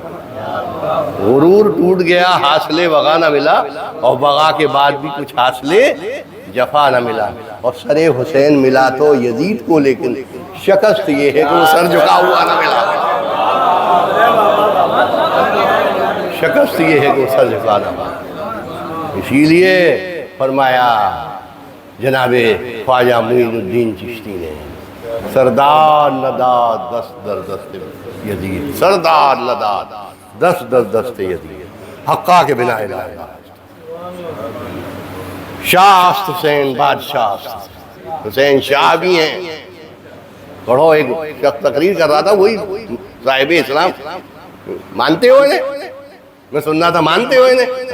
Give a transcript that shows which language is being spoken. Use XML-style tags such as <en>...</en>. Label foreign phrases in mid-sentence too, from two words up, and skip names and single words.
<ur>غرور ٹوٹ گیا حاصل وغا نہ ملا، اور وغا کے بعد بھی کچھ حاصل جفا نہ ملا، اور سر حسین ملا تو یزید کو، لیکن شکست یہ ہے کہ وہ سر جھکا ہوا نہ ملا۔ شکست یہ ہے کہ وہ سر جھکا نہ ملا۔ اسی لیے فرمایا جناب خواجہ معین الدین چشتی نے،</ur> <fa>سردار نداد دست در دست یزید، سردار نداد دست در دست یزید، حقا کے بنا الہ الا شاہ است حسین بادشاہ است،</fa> <ur>حسین شاہ بھی ہیں۔ پڑھو، ایک شخص تقریر کر رہا تھا، وہی صاحب اسلام، مانتے ہو انہیں؟ میں سننا تھا، مانتے ہو انہیں؟</ur>